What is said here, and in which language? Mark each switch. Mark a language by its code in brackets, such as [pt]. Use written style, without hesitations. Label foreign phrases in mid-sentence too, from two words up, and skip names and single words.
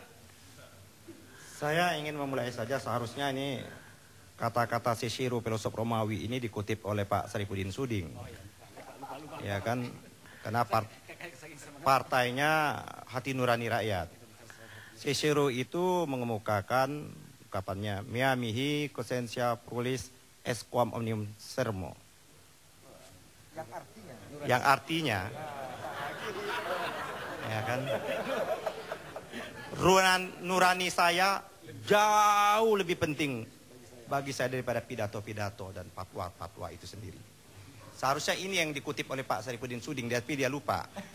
[id] Saya ingin memulai saja, seharusnya ini kata-kata Cicero filosof Romawi ini dikutip oleh Pak Sarifuddin Suding. Ya kan, karena partainya Hati Nurani Rakyat. Cicero itu mengemukakan ungkapannya [la] mea mihi coscientia pluris est quam omnium sermo. [id] Yang artinya ya kan, nurani saya jauh lebih penting bagi saya daripada pidato-pidato dan fatwa-fatwa itu sendiri. Seharusnya ini yang dikutip oleh Pak Sarifuddin Suding, tapi dia lupa.